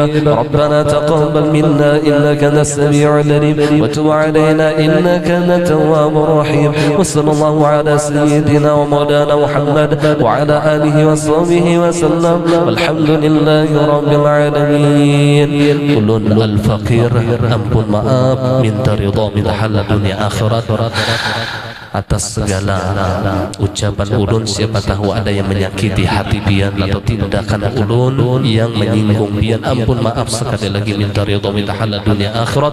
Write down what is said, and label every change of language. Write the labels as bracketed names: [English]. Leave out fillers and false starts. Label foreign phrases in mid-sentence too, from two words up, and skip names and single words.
[Arabic] ربنا تقبل منا إنك أنت السميع العليم وتب علينا إنك أنت التواب الرحيم. وصلى الله على سيدنا ومولانا محمد وعلى آله وصحبه وسلم والحمد لله رب العالمين. [Banjar] Ulun al-faqir ampun maaf minta ridha minta halal dunia akhirat atas segala ucapan ulun. Siapa tahu ada yang menyakiti hati pian atau tindakan ulun yang menyinggung pian, ampun maaf sekali lagi minta ridha minta halal dunia akhirat.